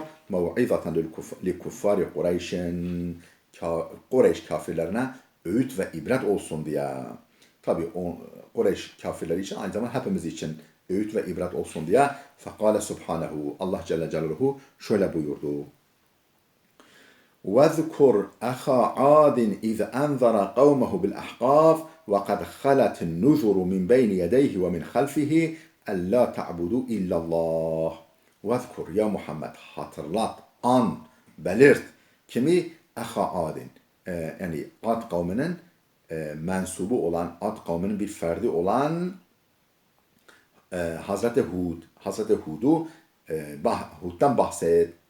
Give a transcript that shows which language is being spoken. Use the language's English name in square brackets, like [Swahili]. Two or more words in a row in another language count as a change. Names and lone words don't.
[Arabic] موعظةً لكفارِ قريشٍ [Turkish] Kureyş kafirlerine öğüt ve ibret olsun diye. Tabi Kureyş kafirleri için aynı zamanda hepimiz için öğüt ve ibret olsun diye. [Arabic] فقال سبحانه الله جل جلاله [Turkish] şöyle buyurdu. [Arabic] وَذْكُرْ أَخَا عَادٍ إِذْ أَنْذَرَ قَوْمَهُ بِالْأَحْقَافِ وَقَدْ خَلَتِ النُّذُرُ مِنْ بَيْنِ يَدَيْهِ وَمِنْ خَلْفِهِ أَلَّا تَعْبُدُوا إِلَّا اللّٰهِ وَذْكُرْ [Turkish] ya Muhammed hatırlat, an, belirt. Kimi? [Arabic] أخا عادٍ. [Turkish] Yani Ad kavminin mensubu olan, Ad kavminin bir ferdi olan Hazreti Hud. Hazreti Hud'u Hud'dan bahset.